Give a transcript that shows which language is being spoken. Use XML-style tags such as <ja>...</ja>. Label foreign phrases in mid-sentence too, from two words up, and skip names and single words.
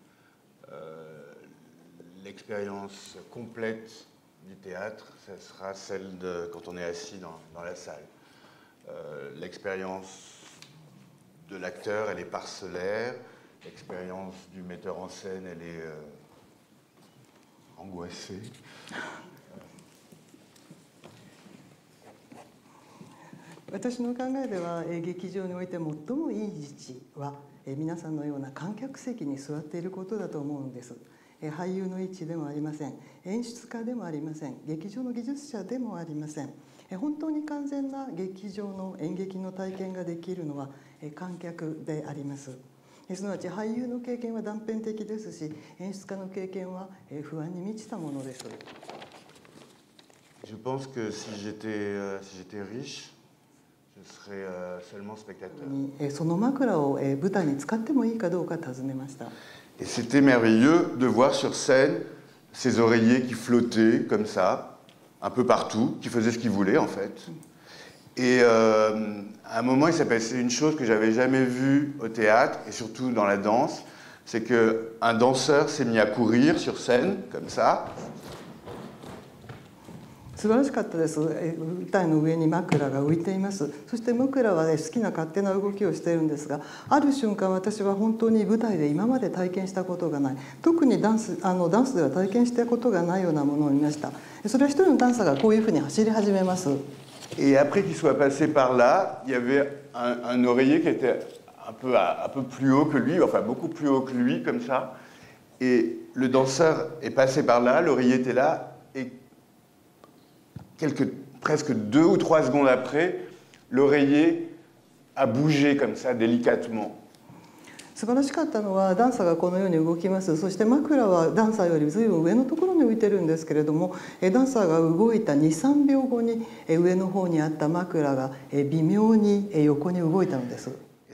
<fr>L'expérience complète du théâtre, ça sera celle de quand on est assis dans la salle. L'expérience de l'acteur, elle est parcellaire. L'expérience du metteur en scène, elle est angoissée.</fr> <ja>私の考えでは劇場において最もいい位置は皆さんのような観客席に座っていることだと思うんです。俳優の位置でもありません、演出家でもありません、劇場の技術者でもありません。本当に完全な劇場の演劇の体験ができるのは観客であります。すなわち俳優の経験は断片的ですし、演出家の経験は不安に満ちたものです。</ja> <fr>Je pense que si j'étais riche, je serais seulement spectateur.</fr> <ja>その枕を舞台に使ってもいいかどうか尋ねました。</ja> <fr>Et c'était merveilleux de voir sur scène ces oreillers qui flottaient comme ça, un peu partout, qui faisaient ce qu'ils voulaient en fait. Et à un moment, il s'est passé une chose que j'avais jamais vue au théâtre, et surtout dans la danse, c'est qu'un danseur s'est mis à courir sur scène, comme ça.</fr> <ja>素晴らしかったです。舞台の上に枕が浮いています。そして枕は好きな勝手な動きをしているんですが、ある瞬間私は本当に舞台で今まで体験したことがない、特にダンスでは体験したことがないようなものを見ました。それは一人のダンサーがこういうふうに走り始めます。</ja> <fr>Et après qu'il soit passé par là, il y avait un oreiller qui était un peu plus haut que lui, enfin beaucoup plus haut que lui, comme ça. Et le danseur est passé par là, l'oreiller était là, et presque 2 ou 3 secondes après, l'oreiller a bougé comme ça, délicatement.</fr> <ja>素晴らしかったのはダンサーがこのように動きます。そして枕はダンサーよりずいぶん上のところに浮いてるんですけれども、ダンサーが動いた 2,3 秒後に上の方にあった枕が微妙に横に動いたのです。</ja>